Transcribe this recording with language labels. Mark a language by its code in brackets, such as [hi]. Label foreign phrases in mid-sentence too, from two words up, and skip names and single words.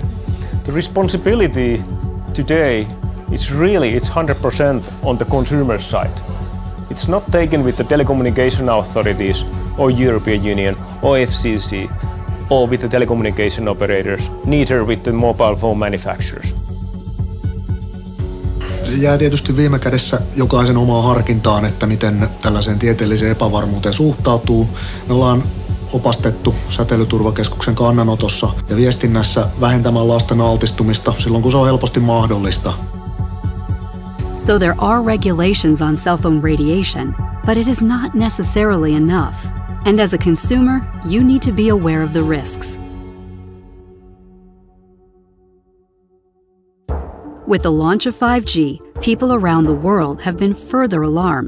[en] The responsibility today it's 100% on the consumer side. It's not taken with the telecommunication authorities or European Union or FCC or with the telecommunication operators, neither with the mobile phone manufacturers. [fi] Jää tietysti viime kädessä jokaisen omaan harkintaan, että miten tällaiseen tieteelliseen epävarmuuteen suhtautuu. Me ollaan opastettu Säteilyturvakeskuksen kannanotossa ja viestinnässä vähentämään lasten altistumista silloin, kun se on helposti mahdollista. [en] So there are regulations on cell phone radiation, but it is not necessarily enough. And as a consumer, you need to be aware of the risks. With the launch of 5G, people around the world have been further alarmed.